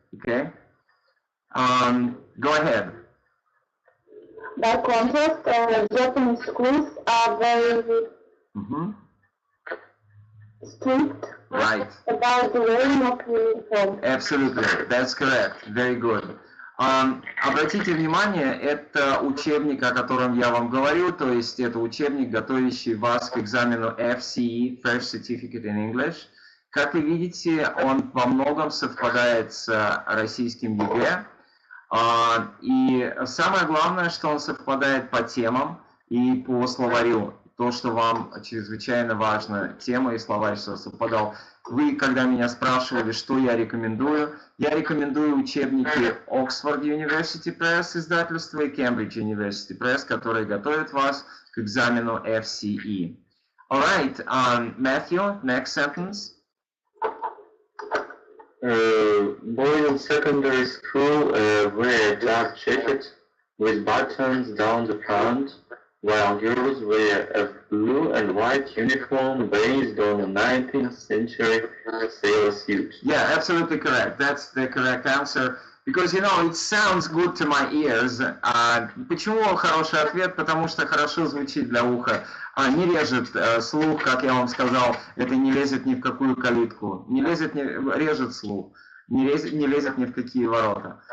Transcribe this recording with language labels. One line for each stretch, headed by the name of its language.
English: Okay. Go ahead. By contrast, Japanese schools are very strict about the wearing of uniform. Absolutely, that's correct. Very good.
Russian: Обратите внимание, это учебник, о котором я вам говорю, то есть это учебник, готовящий вас к экзамену FCE, First Certificate in English. Как вы видите, он во многом совпадает с российским ЕГЭ. И самое главное, что он совпадает по темам и по словарю. То, что вам чрезвычайно важно, тема и словарь, что совпадал. Вы, когда меня спрашивали, что я рекомендую учебники Oxford University Press издательства и Cambridge University Press, которые готовят вас к экзамену FCE.
English: All right, Matthew, next sentence. Boys in secondary school wear dark jackets with buttons down the front, while girls wear a blue and white uniform based on a 19th century sailor suit. Yeah, absolutely correct. That's the correct answer. Because, you know, it sounds good to my ears.
Russian: Почему хороший ответ? Потому что хорошо звучит для уха. Не режет слух, как я вам сказал, это не лезет ни в какую калитку. Не лезет, режет слух. Не лезет ни в какие ворота.